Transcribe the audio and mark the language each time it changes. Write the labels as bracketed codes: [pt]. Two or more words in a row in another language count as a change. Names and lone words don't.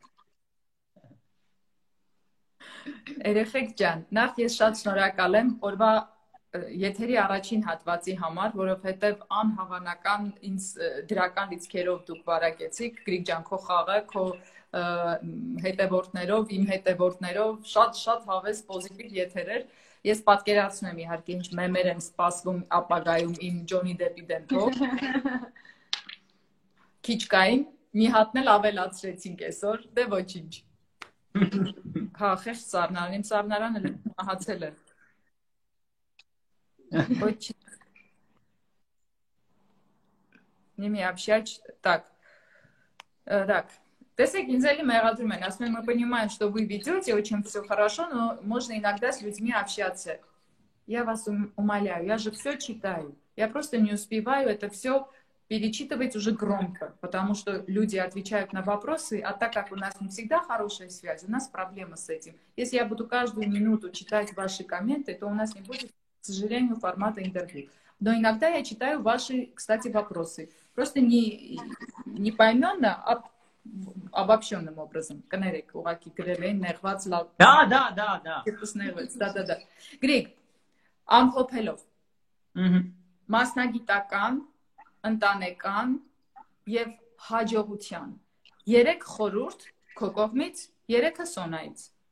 [hy] Երեխեք ջան, նախ ես շատ շնորհակալ եմ օրվա եթերի առաջին հատվածի համար, որովհետև անհավանական ինձ դրական լիցքերով դուք վարակեցիք, Գրիգ ջան, քո խաղը, քո հետևորդներով, իմ հետևորդներով, շատ հավես պոզիտիվ եթերեր։ Ես պատկերացնում եմ իհարկե ինչ մեմեր եմ սպասվում ապագայում իմ Ջոնի Դեպի դեմքով։ Քիչ կային, մի հատն էլ ավելացրեցինք այսօր, դե ոչինչ։ Հա, խեղճ սառնարան, իմ սառնարանը մահացել է։ Очень. [ru] Не мне общать так. [hy] Տեսեք, ինձ էլի մեղադրում են, ասում են, [ru] мы понимаем, что вы ведете очень все хорошо, но можно иногда с людьми общаться. Я вас умоляю, я же все читаю. Я просто не успеваю это все перечитывать уже громко, потому что люди отвечают на вопросы, а так как у нас не всегда хорошая связь, у нас проблема с этим. Если я буду каждую минуту читать ваши комменты, то у нас не будет, к сожалению, формата интервью. Но иногда я читаю ваши, кстати, вопросы. Просто не поименно, а обобщенным образом. [hy] Կներեք, ուղղակի գրել են նեղված լավ։ [ru] Да. Да. [hy] Գրիգ, ամփոփելով։ Մասնագիտական, ընտանեկան եւ հաջողության 3 խորհուրդ քո կողմից, 3-ը Սոնայից։